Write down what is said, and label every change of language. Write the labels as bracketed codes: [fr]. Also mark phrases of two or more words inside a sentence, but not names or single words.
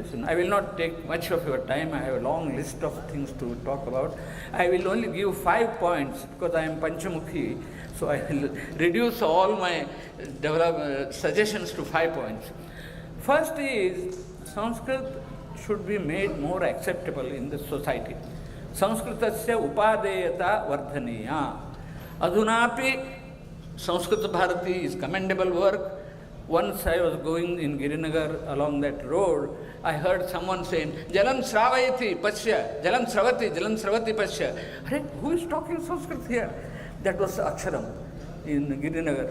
[en] I will not take much of your time. I have a long list of things to talk about. I will only give 5 points because I am Panchamukhi. So I will reduce all my suggestions to 5 points. First is, Sanskrit should be made more acceptable in the society. [sa] Sanskritasya upadeyata vardhaniya. [en] Adhunapi Sanskrit Bharati is commendable work. Once I was going in Girinagar along that road, I heard someone saying, [sa] Jalam Sravayati Pasya, Jalam Sravati Pasya. [en] Who is talking Sanskrit here? That was Aksharam in Girinagar.